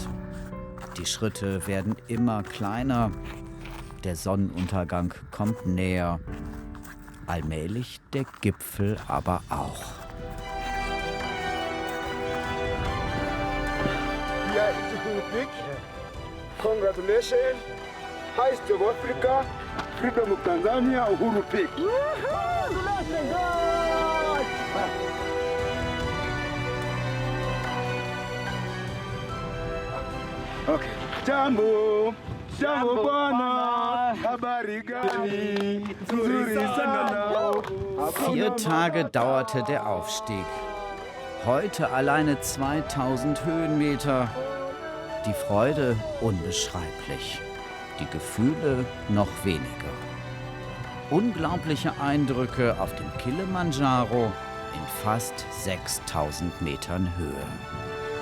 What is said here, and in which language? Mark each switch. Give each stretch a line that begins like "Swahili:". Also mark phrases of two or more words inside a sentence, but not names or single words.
German: Die Schritte werden immer kleiner. Der Sonnenuntergang kommt näher. Allmählich der Gipfel aber auch. Hier ist die Uhuru Peak.
English: Congratulations. Highest of Africa. Freedom of Tanzania, Uhuru Peak. Okay.
Swahili: Jambo. Jambo bwana. Habari gani? Nzuri sana.
German: 4 Tage dauerte der Aufstieg. Heute alleine 2000 Höhenmeter. Die Freude unbeschreiblich. Die Gefühle noch weniger. Unglaubliche Eindrücke auf dem Kilimanjaro in fast 6000 Metern Höhe.